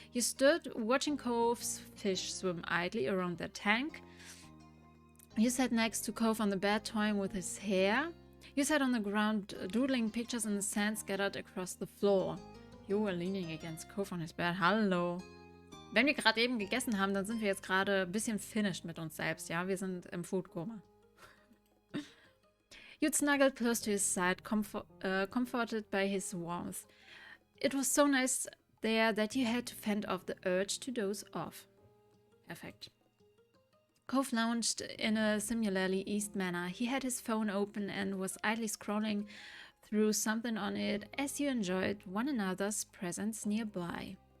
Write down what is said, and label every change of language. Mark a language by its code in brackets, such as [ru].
[en] You stood watching Cove's fish swim idly around their tank. You sat next to Cove on the bed, toying with his hair. You sat on the ground, doodling pictures in the sand scattered across the floor. You were leaning against Cove on his bed. [de] Hallo. Wenn wir gerade eben gegessen haben, dann sind wir jetzt gerade ein bisschen finished mit uns selbst, ja? Wir sind im Foodkoma. [en] You'd snuggled close to his side, comforted by his warmth. It was so nice there that you had to fend off the urge to doze off. Perfect. Cove lounged in a similarly eased manner. He had his phone open and was idly scrolling through something on it as you enjoyed one another's presence nearby.